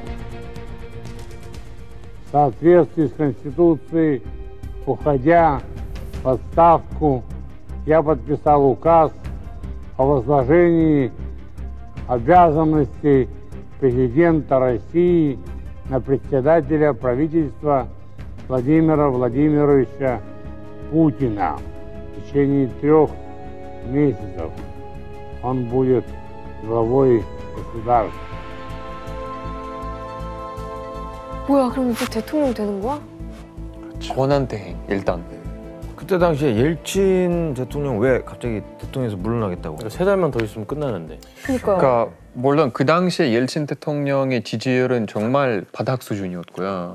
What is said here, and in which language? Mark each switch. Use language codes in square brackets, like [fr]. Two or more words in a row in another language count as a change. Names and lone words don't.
[ru] В соответствии с Конституцией, уходя в отставку, я подписал указ о возложении обязанностей президента России на председателя правительства Владимира Владимировича Путина. В течение 3 месяцев он будет главой государства. [ko] 뭐야, 그럼 이제 대통령 되는 거야? 권한대행 일단. 그때 당시에 옐친 대통령 왜 갑자기 대통령에서 물러나겠다고? 3달만 더 있으면 끝나는데. 그러니까 물론 그 당시에 옐친 대통령의 지지율은 정말 바닥 수준이었고요.